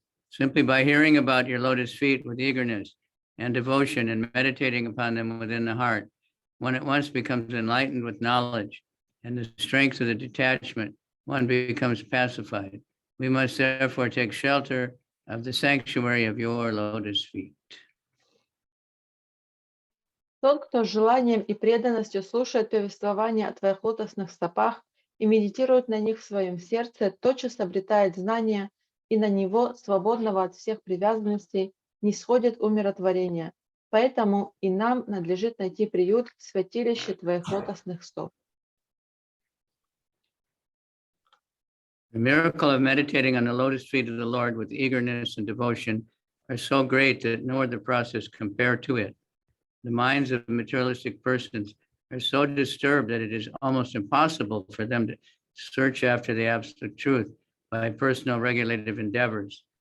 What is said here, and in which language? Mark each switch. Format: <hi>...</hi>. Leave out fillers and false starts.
<en>Simply by hearing about your lotus feet with eagerness and devotion and meditating upon them within the heart, one at once becomes enlightened with knowledge, and the strength of the detachment, one becomes pacified. We must therefore take shelter of the sanctuary of your lotus feet.</en> <ru>Тот, кто с желанием и преданностью слушает повествование о твоих лотосных стопах и медитирует на них в своем сердце, тотчас обретает знание, и на него, свободного от всех привязанностей, нисходит умиротворение. Поэтому и нам надлежит найти приют в святилище твоих лотосных стоп.</ru> <en>The miracle of meditating on the lotus feet of the Lord with eagerness and devotion are so great that no other process compare to it. The minds of materialistic persons are so disturbed that it is almost impossible for them to search after the absolute truth by personal regulative endeavors.</en>